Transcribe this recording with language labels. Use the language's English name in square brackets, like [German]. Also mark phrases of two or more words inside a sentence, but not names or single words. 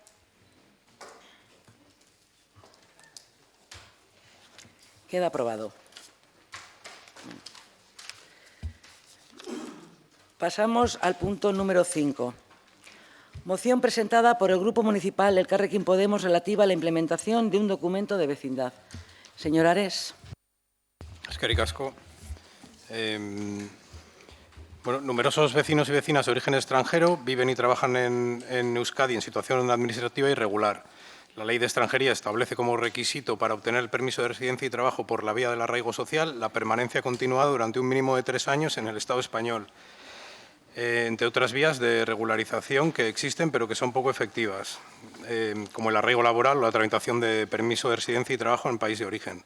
[Spanish] Queda aprobado. Pasamos al punto número 5. Moción presentada por el Grupo Municipal Elkarrekin Podemos relativa a la implementación de un documento de vecindad. Señor Ares. [Basque] Eskerrik asko. [Spanish] Numerosos vecinos y vecinas de origen extranjero viven y trabajan en Euskadi en situación administrativa irregular. La Ley de Extranjería establece como requisito para obtener el permiso de residencia y trabajo por la vía del arraigo social la permanencia continuada durante un mínimo de 3 años en el Estado español, entre otras vías de regularización que existen pero que son poco efectivas, como el arraigo laboral o la tramitación de permiso de residencia y trabajo en el país de origen.